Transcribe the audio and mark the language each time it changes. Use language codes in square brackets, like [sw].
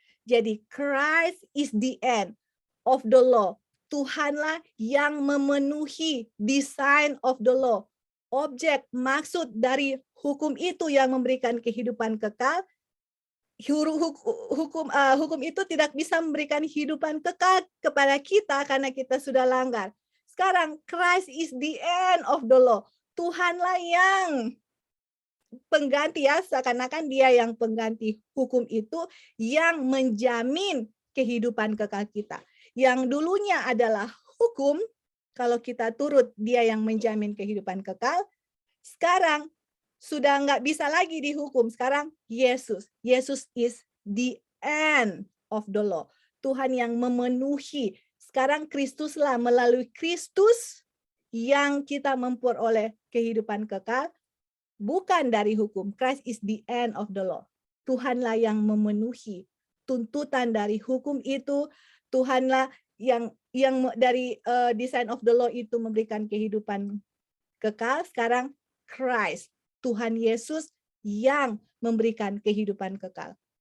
[id] Jadi [en] Christ is the end of the law. [id] Tuhanlah yang memenuhi [en] design of the law. [id] Objek, maksud dari hukum itu yang memberikan kehidupan kekal. Hukum itu tidak bisa memberikan kehidupan kekal kepada kita karena kita sudah langgar. Sekarang [en] Christ is the end of the law. [id] Tuhanlah yang pengganti ya, seakan-akan dia yang pengganti hukum itu yang menjamin kehidupan kekal kita. Yang dulunya adalah hukum, kalau kita turut dia yang menjamin kehidupan kekal. Sekarang sudah nggak bisa lagi dihukum. Sekarang Yesus. [en] Yesus is the end of the law. [id] Tuhan yang memenuhi. Sekarang Kristuslah, melalui Kristus yang kita memperoleh kehidupan kekal. Bukan dari hukum. [en] Christ is the end of the law. [id] Tuhanlah yang memenuhi tuntutan dari hukum itu. Tuhanlah yang dari [en] design of the law [id] itu memberikan kehidupan kekal. Sekarang Christ, Tuhan Yesus yang memberikan kehidupan kekal.